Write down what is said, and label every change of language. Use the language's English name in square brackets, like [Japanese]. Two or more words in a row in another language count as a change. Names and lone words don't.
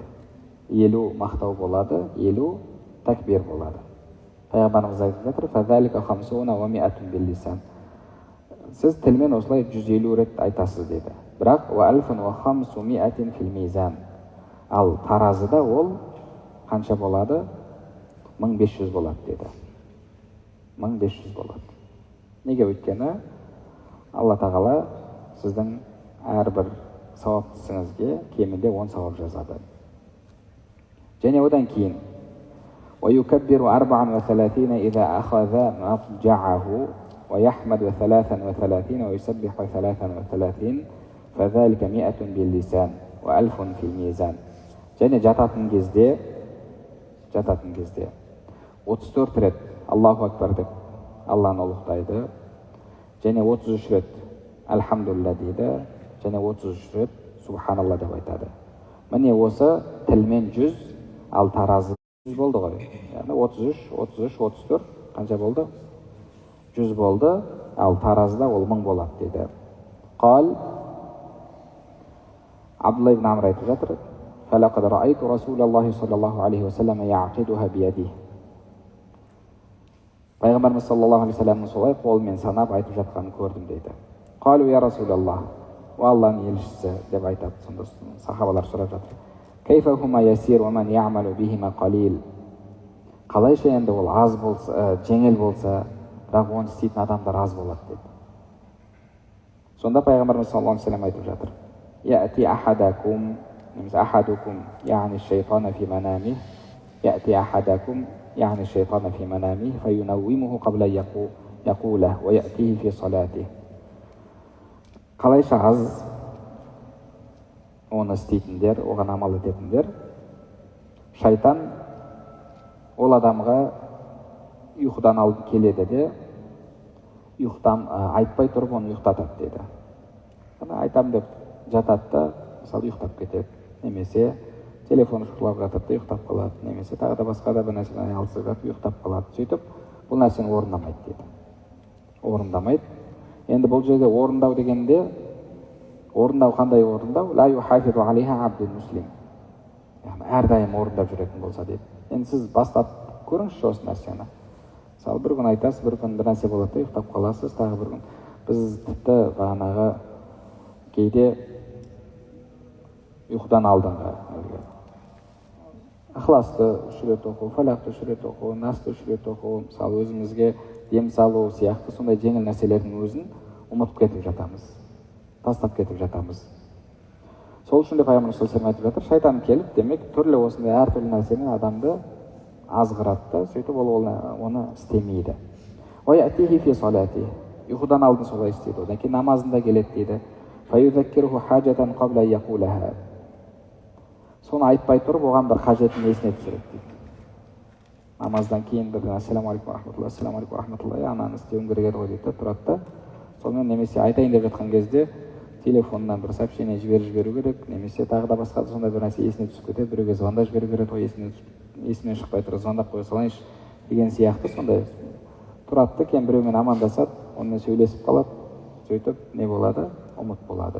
[Kazakh] 50 мақтау болады, 50 такбир болады. Пайғамбарымыз айтып жатыр: [Arabic] فذلك 50 و100 باللسان. [Kazakh] Сіз тілмен осылай 150 рет айтасыз деді. Бірақ 1500 [Arabic] في الميزان. [Kazakh] Ал таразыда ол қанша болады? 1500 болады деді. 1500 болады. Неге? Өйткені Алла тағала сіздің әрбір сауапты ісіңізге кемінде 10 сауап жазады. Және одан кейін [Arabic] ويكبر 34 إذا أخذ مضجعه ويحمد 33 ويسبح 33 فذلك 100 باللسان و1000 في الميزان. [Kazakh] Және жататын кезде 34 рет [Arabic] الله أكبر [Kazakh] деп Алланы ұлықтайды, және 33 рет Альхамдулилля дейді, және 33 рет Субханалла деп айтады. Міне осы тілмен 100, ал таразы 100 болды ғой. Яғни 33 қанша болды? 100 болды, ал таразыда ол 1000 болады дейді. Қал Абдулла ибн Амр айтып жатыр: [Arabic] فلقد رأيت رسول الله صلى الله عليه وسلم يعقدها بيده. [Kazakh] Пайғамбарымыз [Arabic] صلى الله عليه وسلم [Kazakh] солай қолмен санап айтып жатқанын көрдім дейді. [Arabic] قالوا يا رسول الله, [Kazakh] о Алланың елшісі деп айтады. Сонда сахабалар сұрап жатыр: [Arabic] كيف هما يسير ومن يعمل بهما قليل. [Kazakh] Қалайша енді ол аз болса, жеңіл болса, бірақ оны істейтін адамдар аз болады деді. Сонда Пайғамбарымыз [Arabic] صلى الله عليه وسلم [Kazakh] айтып жатыр: [Arabic] يأتي أحدكم, أحدكم يعني الشيطان في منامه يأتي أحدكم يعني الشيطان في منامه فينومه قبل يقوله ويأتيه في صلاته. [Kazakh] Қалайша аз оны істейтіндер, оған амал ететіндер, шайтан ол адамға ұйқыдан алып келеді де, ұйқыдан айтпай тұрып оны ұйықтатады деді. Айтам деп жатады да, мысалы ұйықтап кетеді, немесе телефон шұқылап жатады да ұйықтап қалады, немесе тағы да басқа да бір нәрсемен айналысып жатып ұйықтап қалады. Сөйтіп бұл нәрсені орындамайды дейді. Орындамайды. Енді бұл жерде орындау дегенде, орындау қандай орындау? [Arabic] لا يحافظ عليها عبد مسلم. [Kazakh] Яғни әрдайым орындап жүретін болса дейді. Енді сіз бастап көріңізші осы нәрсені. Мысалы бір күн айтасыз, бір күн бір нәрсе болады да ұйықтап қаласыз, тағы бір күн. Біз тіпті бағанағы кейде ұйқыдан алдыңғы ықыласты 3 рет оқу, фалақты 3 рет оқу, насты 3 рет оқу, мысалы өзімізге дем салу сияқты сондай жеңіл нәрселердің өзін ұмытып кетіп жатамыз, тастап кетіп жатамыз. Сол үшін де Пайғамбар [Arabic] صلى الله عليه [Kazakh] айтып жатыр: шайтан келіп, демек түрлі осындай әртүрлі нәрсемен адамды азғырады да, сөйтіп ол оны істемейді. [Arabic] ويأتيه في صلاته, [Kazakh] ұйқыдан алдын солай істейді, одан кейін намазында келеді дейді. [Arabic] فيذكره حاجة قبل يقولها. [Kazakh] Соны айтпай тұрып, оған бір қажетін есіне түсіреді дейді. Намаздан кейін бірден [Arabic] السلام عليكم ورحمة الله، السلام عليكم ورحمة الله, [Kazakh] ананы істеуім керек еді ғой дейді, тұрады да, сонымен немесе айтайын деп жатқан кезде телефоннан бір сообщение жіберу керек, немесе тағы да басқа сондай бір нәрсе есіне түсіп кетеді, біреуге звондап жіберу керек, ой есімнен шықпай тұр, звондап қоя салайыншы деген сияқты. Сондай тұрады да, кейін біреумен амандасады, онымен сөйлесіп қалады, сөйтіп не болады, ұмыт болады.